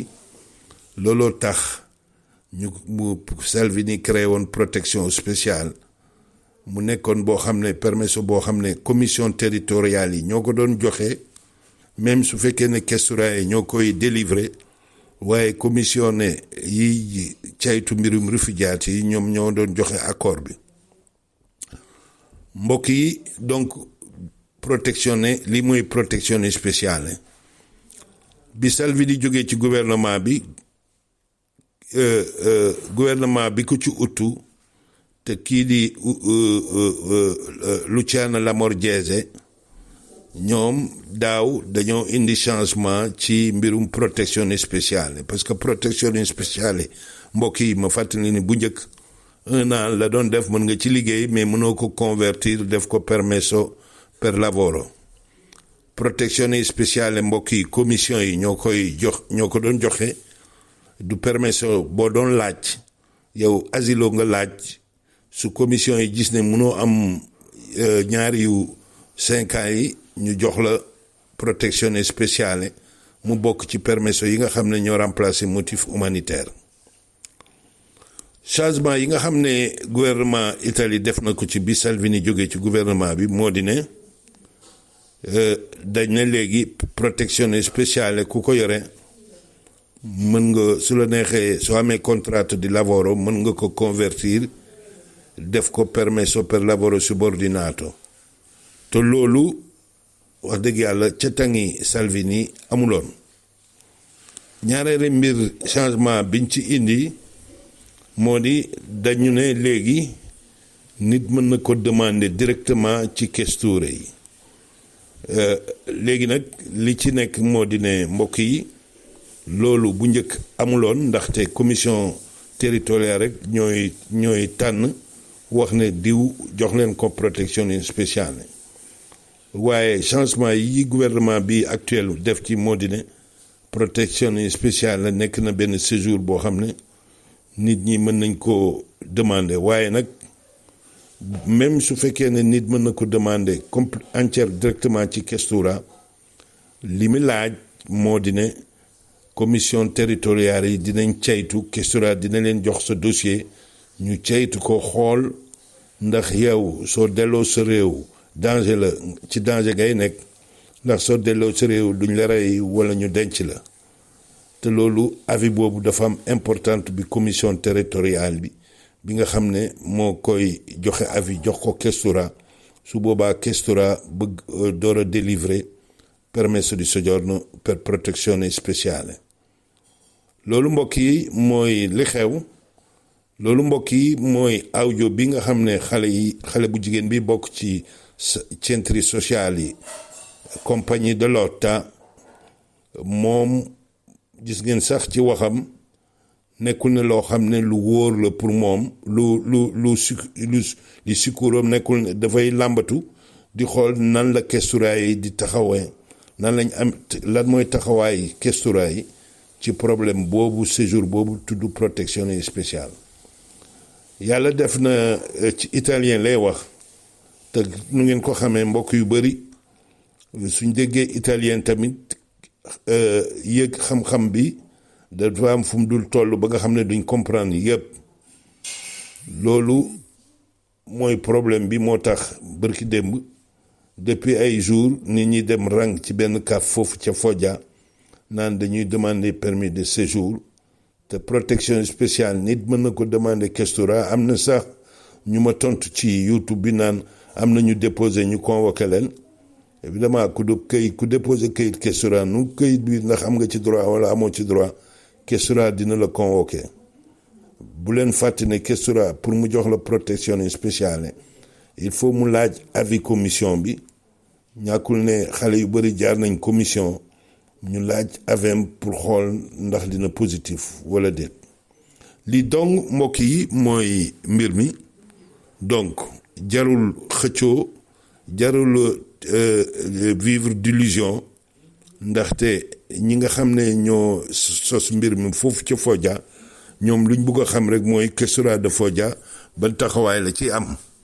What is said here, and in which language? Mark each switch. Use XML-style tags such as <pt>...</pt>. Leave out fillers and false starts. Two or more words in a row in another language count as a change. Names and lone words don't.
<wo>looloo tax mu Salvini créé woon</wo> <fr>protection spéciale</fr> <wo>mu nekkoon boo xam ne permesso boo xam ne</wo> <fr>commission territoriale</fr> <wo>yi ñoo ko doon joxe même su fekkee ne questura yi ñoo koy délivrer waaye commission ne yi caytu mbirum réfugiat yi ñoom ñoo doon joxe accord bi. mbokk yi donc protezione li mooy</wo> <it>protezione speciale</it> <wo>bi Salvini jógee ci gouvernement bi ko ci uttu te kii di Luciana Lamorgese ñoom daaw dañoo indi changement ci mbirum</wo> <it>protezione speciale</it> <fr>parce que</fr> <it>protezione speciale</it> <wo>mbokk yi ma fàttali ni bu njëkk 1 an la doon def mën nga ci liggéey mais mënoo ko convertir def ko</wo> <it>permesso per lavoro. Protezione speciale</it> <wo>mbokk yi commission yi ñoo ko doon joxe du permesso boo doon laaj yow asilo nga laaj su commission yi gis ne mënoo am ñaari yu 5 ans yi ñu jox la</wo> <it>protezione speciale</it> <wo>mu bokk ci permesso yi nga xam ne ñoo remplacer</wo> <fr>motif humanitaire.</fr> <wo>Changement yi nga xam ne gouvernement Italie def na ko ci bi Salvini jógee ci gouvernement bi moo di ne dañ ne léegi</wo> <it>protezione speciale</it> <wo>ku ko yore mën nga su la neexee soo amee</wo> <it>contratto di lavoro</it> <wo>mën nga ko convertir def ko</wo> <it>permesso per lavoro subordinato</it> <wo>te loolu wax dëgg yàlla ca tangi Salvini amuloon. ñaareelu mbir changement biñ ci indi moo di dañu ne léegi nit mën na ko demander directement ci questure yi. léegi nag li ci nekk moo di ne mbokk yi loolu bu njëkk amuloon ndaxte</wo> <fr>commission territoriale</fr> <wo>rek ñooy tànn wax ne diw jox leen ko</wo> <it>protezione speciale</it> <wo>waaye changement yi gouvernement bi actuel def ci moo di ne</wo> <it>protezione speciale</it> <wo>nekk na benn séjour boo xam ne nit ñi mën nañ ko demander waaye nag même su fekkee ne nit mën na ko demander entière directement ci questura li mu laaj moo di ne</wo> <fr>commission territoriale</fr> <wo>yi dinañ caytu questura dina leen jox sa dossier ñu caytu ko xool ndax yow soo delloo sa réew danger la ci danger ngay nekk ndax soo delloo sa réew duñ la rey wala ñu denc la te loolu avis boobu dafa am importante bi</wo> <fr>commission territoriale</fr> <wo>bi nga xam ne moo koy joxe avis jox ko questura su boobaa questura bëgg door a délivrer</wo> <it>permesso di soggiorno per protezione speciale.</it> <wo>loolu mbokk yi mooy li xew loolu mbokk yi mooy audio bi nga xam ne xale bu jigéen bi bokk ci</wo> <it>centri sociali</it> <wo>yi</wo> <fr>compagnie de lotta</fr> <wo>moom gis ngeen sax ci waxam nekkul ne loo xam ne lu wóor la pour moom li sukkuram nekkul ne dafay làmbatu di xool nan la questura yi di taxawee nan lañ am lan mooy taxawaay questura yi ci problème boobu séjour boobu tudd</wo> <it>protezione speciale.</it> <wo>yàlla def na ci italien lay wax te nu ngeen ko xamee mbokk yu bari suñ déggee italien tamit yëg xam-xam bi dafa am fu mu dul toll ba nga xam ne duñ comprendre yëpp loolu mooy problème bi moo tax bërki démb depuis ay jours nit ñi dem rang ci benn kaaf foofu ca Foggia naan dañuy demander</wo> <fr>permis de séjour</fr> <wo>te</wo> <fr>protection spéciale</fr> <wo>nit mën na ko demander questura am na sax ñu ma tontu ci YouTube bi naan am na ñu déposé ñu convoqué leen évidemment ku déposé këyit questura nu këyit bi ndax am nga ci droit wala amoo ci droit questura dina la convoqué bu leen fàtte ne questura pour mu jox la</wo> <fr>protection spéciale il faut</fr> <wo>mu laaj avis commission bi ñàkkul ne xale yu bëri jaar nañ commission ñu laaj avem pour xool ndax dina positif wala déet li donc mbokk yi mooy mbir mi donc jarul xëccoo jarul</wo> <fr>vivre d'illusion</fr> <wo>ndaxte ñi nga xam ne ñoo sos mbir mi foofu ca Fodja ñoom luñ bëgg a xam rek mooy Questura de Fodja ban taxawaay la ci am</wo>